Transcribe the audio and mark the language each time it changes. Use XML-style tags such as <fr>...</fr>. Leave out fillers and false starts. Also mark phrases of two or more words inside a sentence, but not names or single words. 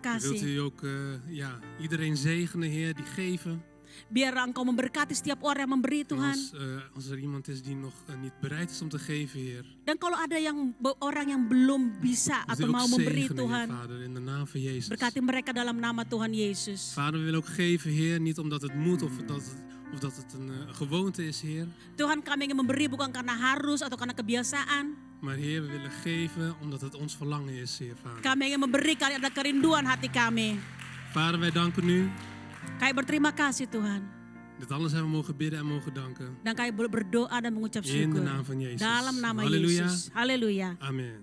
<nl>Wilt</nl> <id>kasih.</id> <nl>u ook iedereen zegenen, Heer, die geven.</nl> <id>Biar Engkau memberkati setiap orang yang memberi,</id> <nl>En</nl> <id>Tuhan.</id> <nl>als er iemand is die nog niet bereid is om te geven, Heer.</nl> <id>Dan kalau ada orang yang belum bisa</id> <nl>Wilt u</nl> <id>atau</id> <nl>ook</nl> <id>mau memberi,</id> <nl>zegenen, Heer,</nl> <id>Tuhan.</id> <nl>Vader, in de naam van Jezus.</nl> <id>Berkati mereka dalam nama Tuhan Yesus.</id> <nl>Vader, we willen ook geven, Heer, niet omdat het moet of dat het een gewoonte is, Heer.</nl> <id>Tuhan, kami ingin memberi bukan karena harus atau karena kebiasaan.</id> <nl>Maar Heer, we willen geven omdat het ons verlangen is, Heer, Vader.</nl> <id>Kami ingin memberi karena ada kerinduan hati kami.</id> <nl>Vader, wij danken u.</nl> <id>Kami berterima kasih, Tuhan.</id> <nl>Dit alles hebben we mogen bidden en mogen danken.</nl> <id>Dan kami berdoa dan mengucap</id> <nl>In de</nl> <id>syukur.</id> <nl>naam van Jezus.</nl> <id>Dalam nama</id> <nl>Halleluja.</nl> <id>Yesus. Haleluya.</id> <nl>Amen.</nl>